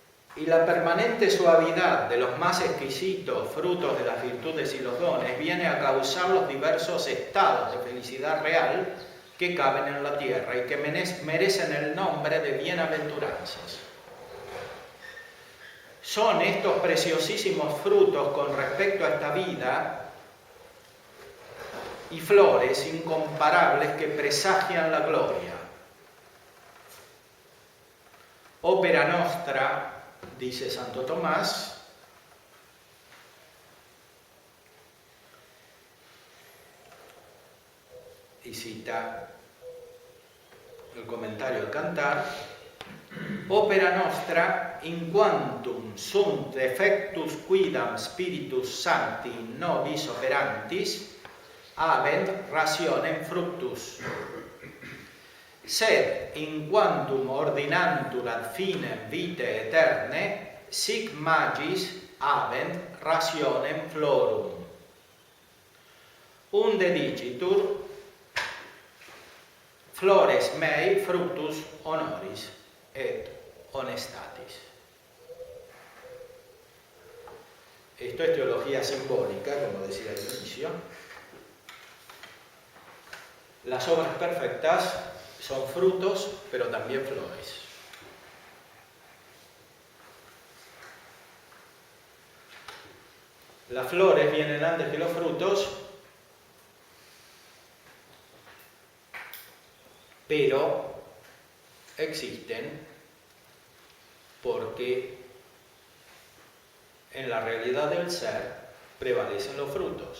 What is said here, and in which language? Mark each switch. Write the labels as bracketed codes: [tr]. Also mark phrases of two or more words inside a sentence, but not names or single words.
[es] Y la permanente suavidad de los más exquisitos frutos de las virtudes y los dones viene a causar los diversos estados de felicidad real que caben en la tierra y que merecen el nombre de bienaventuranzas. Son estos preciosísimos frutos con respecto a esta vida y flores incomparables que presagian la gloria. [la] Opera nostra, [es] dice Santo Tomás, y cita el comentario del Cantar, [la] opera nostra in quantum sunt effectus quidam spiritus sancti nobis operantis habent rationem fructus, sed in quantum ordinantur ad finem vitae aeterne sic magis habent rationem florum. Unde dicitur flores mei fructus honoris et honestatis. [es] Esto es teología simbólica, como decía al inicio. Las obras perfectas son frutos, pero también flores. Las flores vienen antes que los frutos, pero existen porque en la realidad del ser prevalecen los frutos.